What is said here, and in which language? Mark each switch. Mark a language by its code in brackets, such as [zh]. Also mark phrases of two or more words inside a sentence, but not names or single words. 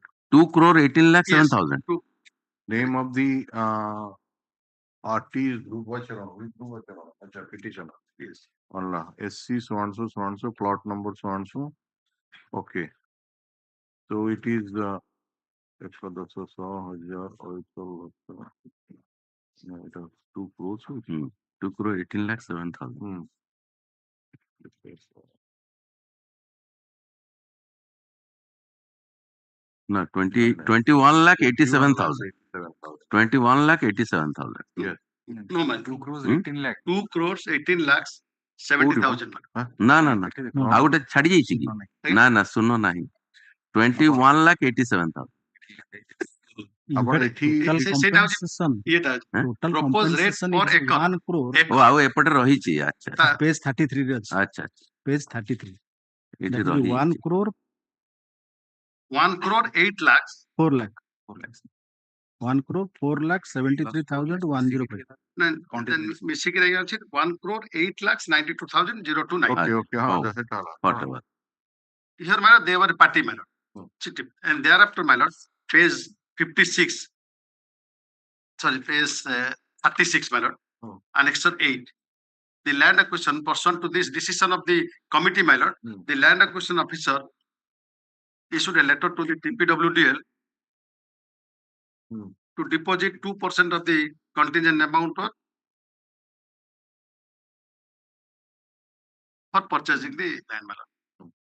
[en] 2 crore 18 lakh Yes, 7,000. Name of the RT is Dhruv petitioner. Yes. Allah. SC so and so, plot number so and so. Okay. So it is 2 crores. 2 crore 18 lakh 7,000. No, 21 lakh 87,000. 21 lakh 87,000. Yes. No, man. 2 crores 18 lakh. 2 crores 18 lakhs 70,000. [or] ନା ନା ନା ଆଉ ଗୋଟେ ଛାଡି ଯାଇଛି କି ନା ନା ଶୂନ ନାହିଁ 21 lakh 87,000. ଆପଣ ଏଠି [en] Proposed rate per acre. 1 crore. [or] ଓ ଆଉ ଏପଟେ ରହିଛି ଆଚ୍ଛା Page 33 ରେ ଅଛି. ଆଚ୍ଛା [en] Page 33. [or] ଏଠି [en] That is 1 [or] ରହିଛି [en] crore 1 crore 8 lakhs. 4 lakh. 1 crore 4 lakh 73,105. [or] Then ମିଶିକି ରହିବା ଅଛି 1 crore 8 lakhs 92,029. [en] Okay. Oh. That's it. whatever. Here, my lord, they were party, my lord. And thereafter, my lord, page 56. Sorry, page 36, my lord. Annexure 8. The land acquisition pursuant to this decision of the committee, my lord, the land acquisition officer issued a letter to the TPWDL to deposit 2% of the contingent amount for purchasing the land, my lord.